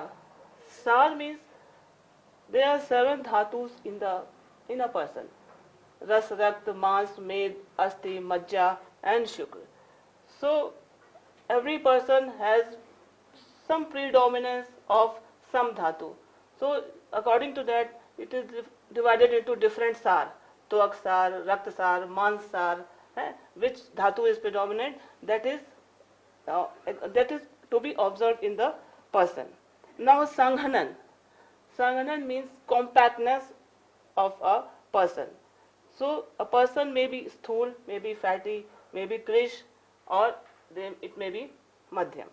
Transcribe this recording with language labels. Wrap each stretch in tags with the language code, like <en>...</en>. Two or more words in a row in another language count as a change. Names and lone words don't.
<en>Sar means there are 7 dhatus in a person.</en> <sa>Ras, Rakt, Mans, Med, Asti, Majja and Shukra.</sa> <en>So every person has some predominance of some dhatu. So according to that, it is divided into different sar.</en> <sa>Tvak sar, Rakt sar, Mans sar.</sa> <en>Which dhatu is predominant? That is to be observed in the person. Now Sanghanan. Sanghanan means compactness of a person. So a person may be sthul, may be fatty, may be krish, or it may be madhyam.</en>